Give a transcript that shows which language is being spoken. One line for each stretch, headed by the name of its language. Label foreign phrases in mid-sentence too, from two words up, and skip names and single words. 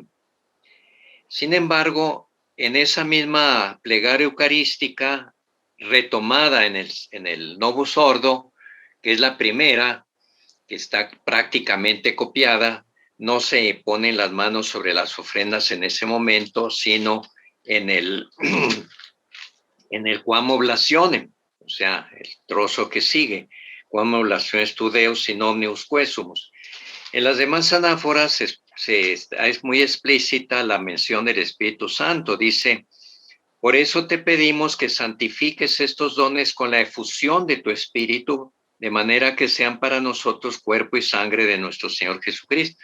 Spanish: Sin embargo, en esa misma plegaria eucarística, retomada en el Novus Ordo, que es la primera, que está prácticamente copiada, no se ponen las manos sobre las ofrendas en ese momento, sino en el Quam Oblationem, o sea, el trozo que sigue,
Latin: Quam Oblationes tu Deus in omnius quesumus.
Spanish: En las demás anáforas es muy explícita la mención del Espíritu Santo. Dice, por eso te pedimos que santifiques estos dones con la efusión de tu Espíritu, de manera que sean para nosotros cuerpo y sangre de nuestro Señor Jesucristo.